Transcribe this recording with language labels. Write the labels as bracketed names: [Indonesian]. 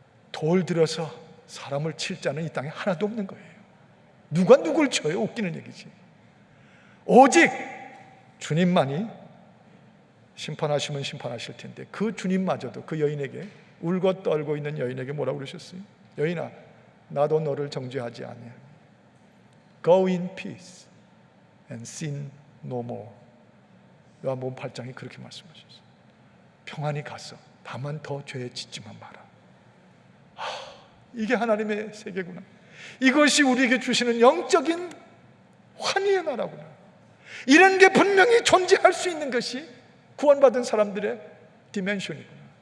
[Korean] 돌 들어서 사람을 칠 자는 이 땅에 하나도 없는 거예요. 누가 누굴 쳐요? 웃기는 얘기지. 오직 주님만이 심판하시면 심판하실 텐데 그 주님마저도 그 여인에게 울고 떨고 있는 여인에게 뭐라고 그러셨어요? 여인아, 나도 너를 정죄하지 아니하니 [English] Go in peace and sin no more. [Korean] 요한복음 8장이 그렇게 말씀하셨어요. 평안히 가서 다만 더 죄에 짓지만 마라. 이게 하나님의 세계구나. 이것이 우리에게 주시는 영적인 환희의 나라구나. 이런 게 분명히 존재할 수 있는 것이 구원받은 사람들의 디멘션이구나.